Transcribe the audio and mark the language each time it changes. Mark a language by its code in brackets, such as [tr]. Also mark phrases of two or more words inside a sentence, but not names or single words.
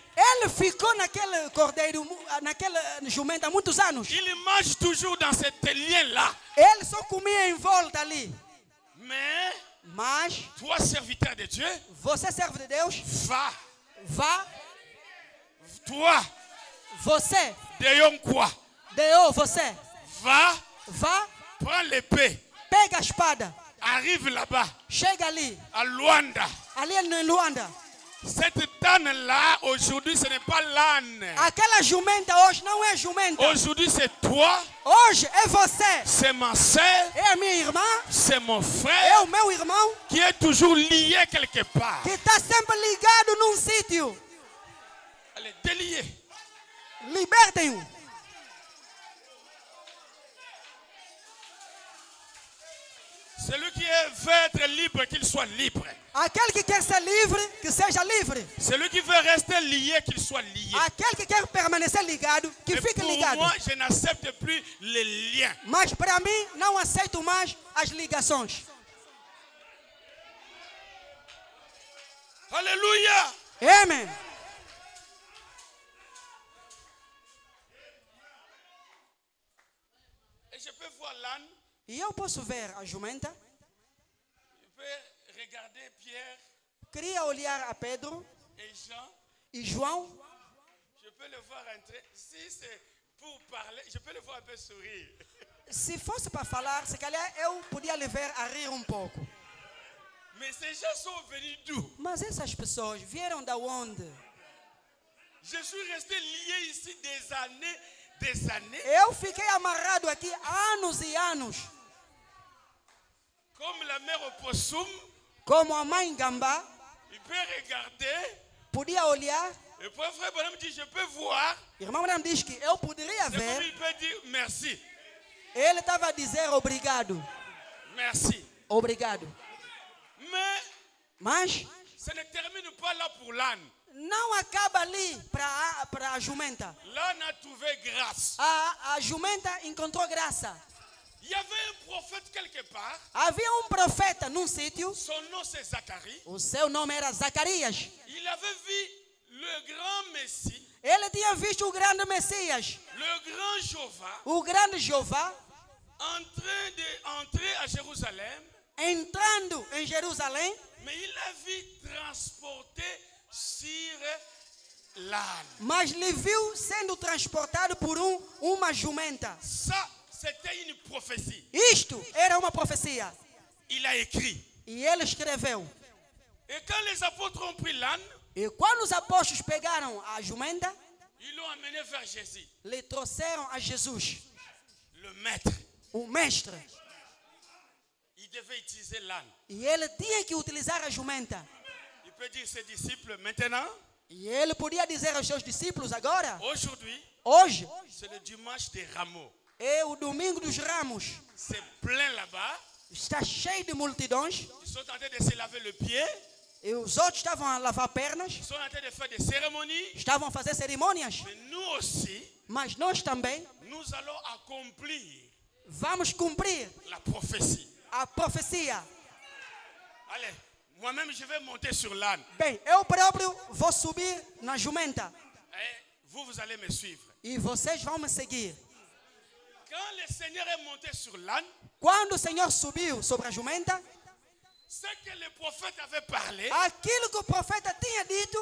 [pt] Ele ficou naquele cordeiro, naquela jumenta há muitos anos. [fr] Il mange toujours dans cet lien-là. [pt] Ele só comia em volta ali. [fr] Mais, [pt] Mas [fr] toi, serviteur de Dieu, [pt] você, servo de Deus, [fr] va. [pt] vá. [fr] Toi, [pt] Você, [fr] Deyon quoi? [pt] Deo, você, [fr] Va, [pt] vá, [fr] prends l'épée. [pt] pega a espada, [fr] Arrive là-bas, [pt] chega ali, [fr] à Luanda. [pt] ali em Luanda. [fr] Cette âne-là, aujourd'hui, ce n'est pas l'âne. [pt] Aquela jumenta hoje não é jumenta. [fr] Aujourd'hui, c'est toi, [pt] Hoje é você, [fr] c'est ma soeur, [pt] é a minha irmã, [fr] c'est mon [pt] é [fr] frère [pt] o meu irmão, [fr] qui est toujours lié quelque part. [pt] que está sempre ligado num sítio. [fr] Allez, délier. [pt] Libertem-o. [fr] Celui qui veut être libre, qu'il soit libre. [pt] Aquele que quer ser livre, que seja livre. [fr] Celui qui veut rester lié, qu'il soit lié. [pt] Aquele que quer permanecer ligado, que [fr] Mais [pt] fique [fr] pour [pt] ligado. [fr] moi, je n'accepte plus les liens. [pt] Mas para mim, não aceito mais as ligações. [fr] Alléluia. [pt] Amém. [fr] voir l'âne, [pt] E eu posso ver a jumenta, [fr] je peux regarder Pierre [pt] queria olhar a Pedro [fr] et Jean, [pt] e João, [fr] je peux le voir entrer. Si c'est pour parler, je peux le voir un peu sourire. [pt] se fosse para falar, se calhar eu podia lhe ver a rir um pouco. [fr] Mais ces gens sont venus d'où? [pt] Mas essas pessoas vieram da onde? [fr] Je suis resté lié ici des années, des années. [pt] Eu fiquei amarrado aqui anos e anos. [fr] Comme la mère opossum, [pt] Como a mãe Gambá, [fr] il peut regarder. [pt] podia olhar. [fr] Et puis frère Bonhomme dit, je peux voir. [pt] Irmão Branham diz que eu poderia [fr] C'est comme [pt] ver. [fr] il peut dire merci. [pt] Ele estava a dizer obrigado. [fr] Merci. [pt] Obrigado. [fr] Mais [pt] Mas [fr] ça ne termine pas là pour l'âne. [pt] não acaba ali para a jumenta. [fr] L'âne a trouvé grâce. [pt] A jumenta encontrou graça. [fr] Il y avait un prophète quelque part. [pt] Havia profeta num sítio. [fr] Son nom c'est Zacharie. [pt] O seu nome era Zacarias. [fr] Il avait vu le grand Messie, [pt] Ele tinha visto o grande Messias, [fr] le grand Jéhovah, [pt] o grande Jeová, [fr] en train d'entrer à Jérusalem. [pt] entrando em Jerusalém. [fr] Mais il l'a vu transporté sur l'âne. [pt] Mas lhe viu sendo transportado por uma jumenta. [fr] Ça, c'était une prophétie. [pt] Isto era uma profecia. [fr] Il a écrit. [pt] E ele escreveu. [fr] Et quand les apôtres ont pris l'âne, [pt] E quando os apóstolos pegaram a jumenta, [fr] ils l'ont amené vers Jésus, [pt] lhe trouxeram a Jesus, [fr] le maître. [pt] o mestre. [fr] Il devait utiliser l'âne. [pt] E ele tinha que utilizar a jumenta. [fr] Il peut dire à ses disciples, maintenant, [pt] E ele podia dizer aos seus discípulos agora, [fr] aujourd'hui, [pt] hoje [fr] c'est le dimanche des rameaux. [pt] é o domingo dos ramos. [fr] C'est plein là-bas. [pt] Está cheio de multidões. [fr] Ils sont en train de se laver le pied. [pt] E os outros estavam a lavar pernas. [fr] Ils sont en train de faire des cérémonies. [pt] Estavam a fazer cerimônias. [fr] Mais nous aussi, [pt] Mas nós também [fr] nous allons accomplir [pt] vamos cumprir [fr] la prophétie. [pt] a profecia. [fr] Allez, moi-même, je vais monter sur l'âne. [pt] Bem, eu próprio vou subir na jumenta. [fr] Et vous allez me suivre. [pt] E vocês vão me seguir. [fr] Quand le Seigneur est monté sur l'âne, [pt] Quando o Senhor subiu sobre a jumenta, [fr] ce que le prophète avait parlé [pt] aquilo que o profeta tinha dito